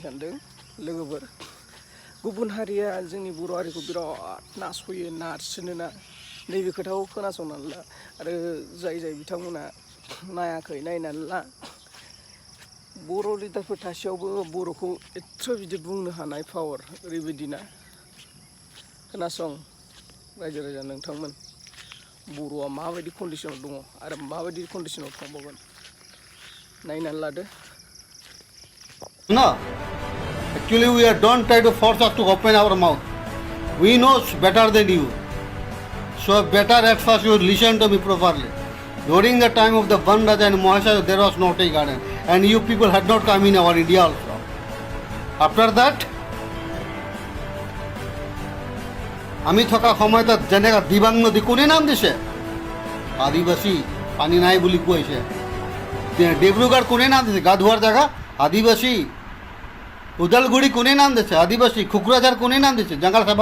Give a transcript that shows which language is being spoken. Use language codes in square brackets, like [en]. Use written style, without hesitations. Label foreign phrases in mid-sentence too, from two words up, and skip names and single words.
[brx] सानदों लोगोफोर गुबुन हारिया जोंनि बर' हारिखौ बिराद नासयो नारसिनोना नैबे खोथाखौ खोनासंनानै ला आरो जाय बिथांमोना नायाखै नायनानै ला बर' लिडारफोर थासेयावबो बर'खौ एथ' बिदि बुंनो हानाय पावार ओरैबायदिना खोनासं रायजो राजा नोंथांमोन बर'आ माबायदि कन्डिशनाव दङ आरो माबायदि कन्डिशनाव थांबावगोन नायनानै लादो [en] No, actually we are don't try to force us to open our mouth. We know better than you. So better at first you listen to me properly. During the time of the Van Raja and Mahasaya there was no tea garden and you people had not come in our India also. After that, [as] আমি থকা সময়ত যেনেকা দিবাং নদী কোনে নাম দিছে আদিবাসী পানী নাই বুলি কৈছে ডিব্ৰুগড় কোনে নাম দিছে গা ধোৱাৰ জায়গা আদিবাসী উদালগুৰি কোনে নাম দিছে আদিবাসী খুকৰাঝাৰ কোনে নাম দিছে জঙ্গল চাফা